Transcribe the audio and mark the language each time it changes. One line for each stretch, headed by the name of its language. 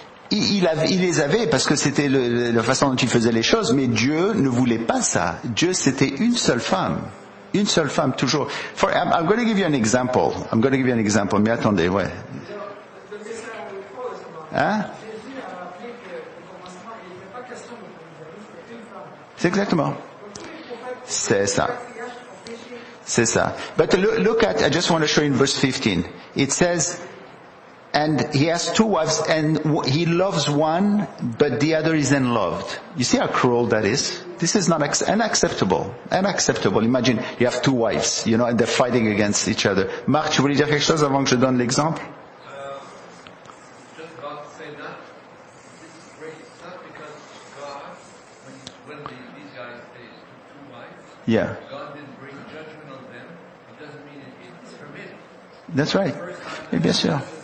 French: Il les avait parce que c'était la façon dont il faisait les choses, mais Dieu ne voulait pas ça. Dieu, c'était une seule femme. Une seule femme, toujours.
English: I'm going to give you an example.
French: Mais attendez, ouais. Hein? C'est exactement. C'est ça.
English: But look at, I just want to show you in verse 15. It says, and he has two wives, and he loves one, but the other isn't loved. You see how cruel that is? This is not unacceptable. Imagine you have two wives, and they're fighting against each other.
French: Marc, tu voulais dire quelque chose avant que je donne l'exemple?
English: Just about to say that this is great. It's not because God, when these guys took two wives, Yeah. God didn't bring judgment on them. It doesn't mean it's permitted. That's right.
French: Et bien sûr.